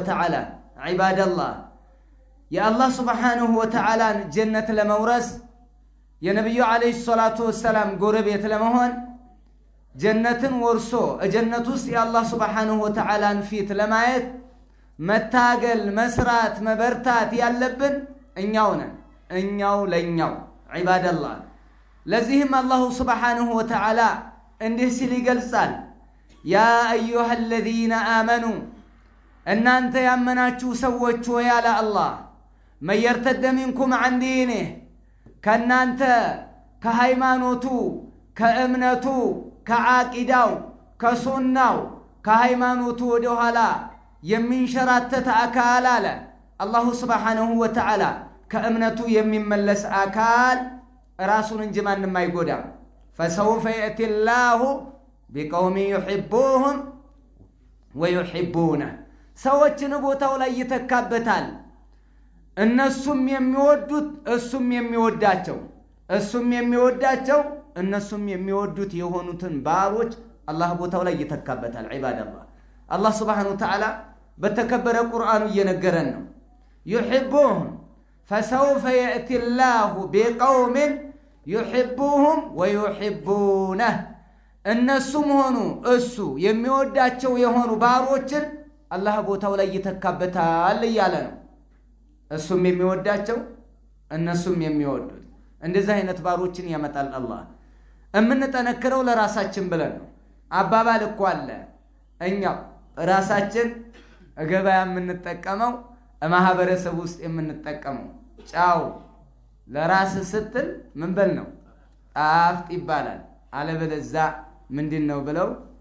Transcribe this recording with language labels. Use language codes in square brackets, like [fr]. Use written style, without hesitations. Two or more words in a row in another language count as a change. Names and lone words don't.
[am] Ta'ala ዒባደላህ የአላህ [ar] سبحانه وتعالى [am] ጀነት ለመውረስ የነብዩ አለይሂ ሰላቱ ወሰለም ጎረቤት ለመሆን ጀነትን ወርሶ ጀነት ውስጥ የአላህ Subhanahu [ar] وتعالى [am] ፊት ለማየት መታገል መስራት መበርታት ያለብን እኛው ነን። እኛው ለኛው ዒባደላህ ለዚህም አላህ [ar] سبحانه وتعالى [am] እንዲህ ሲል ይገልጻል: [ar] يا أيها الذين آمنوا [am] እናንተ ያመናችሁ ሰዎች ሆይ አለ አላህ [ar] من يرتد منكم عن دينه [am] ከናንተ ከሃይማኖቱ ከእምነቱ ከዓቂዳው ከሱናው ከሃይማኖቱ ወደ ኋላ የሚንሸራተት አካል አለ አላህ [ar] سبحانه وتعالى [am] ከእምነቱ የሚመለስ አካል ራሱን እንጂ ማንንም አይጎዳም። [ar] فسوف يأتي الله بقوم يحبوهم [am] ويحبونه ሰዎችን ቦታው ላይ ይተካበታል። እነሱም የሚወዱት እሱም የሚወዳቸው እሱም የሚወዳቸው እነሱም የሚወዱት የሆኑትን ባሮች አላህ ቦታው ላይ ይተካበታል። ዒባደላህ አላህ [ar] سبحانه وتعالى [am] በተከበረ ቁርአኑ እየነገረን ነው። [ar] يحبوهم فسوف يأتي الله بقوم يحبوهم ويحبونه [am] እነሱም ሆኑ እሱ የሚወዳቸው የሆኑ ባሮችን አላህ ቦታው ላይ ይተካበታል እያለ ነው። እሱም የሚወዳቸው እነሱም የሚወዱት እንደዚህ አይነት ባሮችን ያመጣል አላህ እምንጠነክረው ለራሳችን ብለን ነው አባባል እኮ አለ እኛ ራሳችን ገበያ የምንጠቀመው ማህበረሰብ ውስጥ የምንጠቀመው ጫው ለራስ ስትል ምን በል ነው ጣፍጥ ይባላል አለበለዛ ምንድነው ብለው